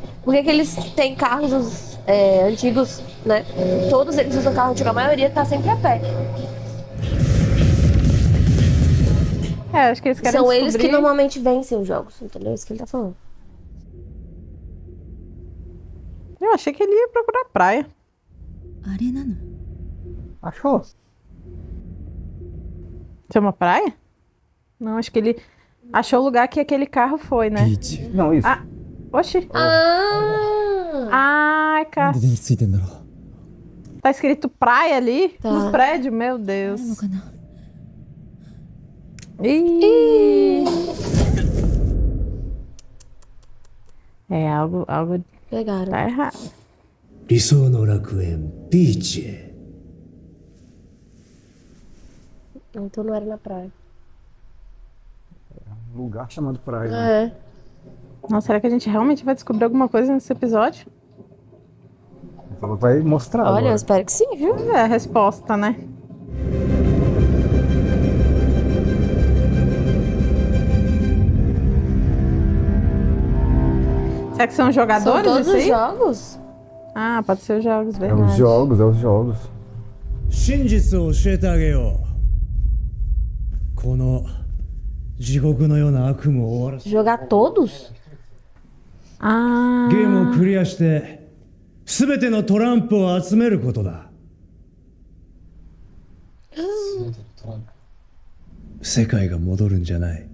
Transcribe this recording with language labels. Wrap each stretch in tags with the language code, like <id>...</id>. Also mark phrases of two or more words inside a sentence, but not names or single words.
<pt>Por que eles têm carros antigos, né? Todos eles usam carro antigo, a maioria tá sempre a pé. É, acho que eles querem São descobrir... eles que normalmente vencem os jogos, entendeu? É isso que ele tá falando. Eu achei que ele ia procurar praia.</pt> <ja>あれなの？</ja> <pt>Achou. Isso é uma praia? Não, acho que ele achou o lugar que aquele carro foi, né?</pt> <ja>ビーチ。</ja> <pt>Não, isso. Ah, oxi. Ah! Ai,</pt> <ja>なん</ja> <pt>cara.</pt> <ja>で電気ついてんだろう。</ja> <pt>Tá escrito praia ali Tá. no prédio, meu</pt> <ja>あるの</ja> <pt>Deus.</pt> <ja>かな？</ja> <pt>Ih. É, algo Pegaram. tá errado.</pt> <ja>理想の楽園ビーチへ</ja> <pt>Então não era na praia. Um lugar chamado praia. Né? É. Nossa, será que a gente realmente vai descobrir alguma coisa nesse episódio? Ele falou que vai mostrar. Olha, eu agora. espero que sim, viu? É a resposta, né? Será que são jogadores São todos isso os aí? jogos? Ah, pode ser os jogos, É verdade. os jogos, é os jogos.</pt> <ja>真実を教えてあげようこの地獄のような悪夢を終わらせ</ja> <pt>Jogar todos?</pt> <ja>あゲームをクリアして全てのトランプを集めることだ。世界が戻るんじゃない。</ja>